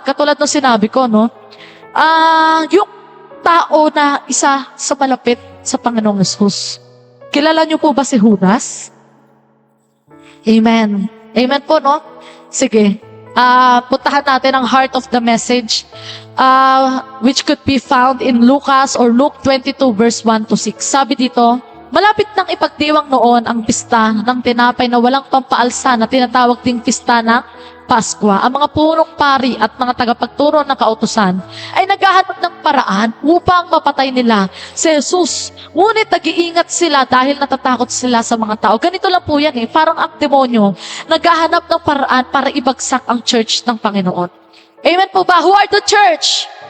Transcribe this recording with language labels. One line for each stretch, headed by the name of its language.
Filipino: Katulad ng sinabi ko, no? Yung tao na isa sa malapit sa Panginoong Hesus. Kilala niyo po ba si Judas? Amen. Amen po, no? Sige. Puntahan natin ang
English: heart of the message, which could be found in Lucas or Luke 22 verse 1 to 6.
Filipino: Sabi dito, malapit nang ipagdiwang noon ang pista ng tinapay na walang pampaalsa na tinatawag ding pista ng Paskwa. Ang mga punong pari at mga tagapagturo ng kautusan ay naghahanap ng paraan upang mapatay nila si Jesus. Ngunit nag-iingat sila dahil natatakot sila sa mga tao. Ganito lang po yan eh, parang ang demonyo naghahanap ng paraan para ibagsak ang church ng Panginoon. Amen po ba?
English: Who are the church?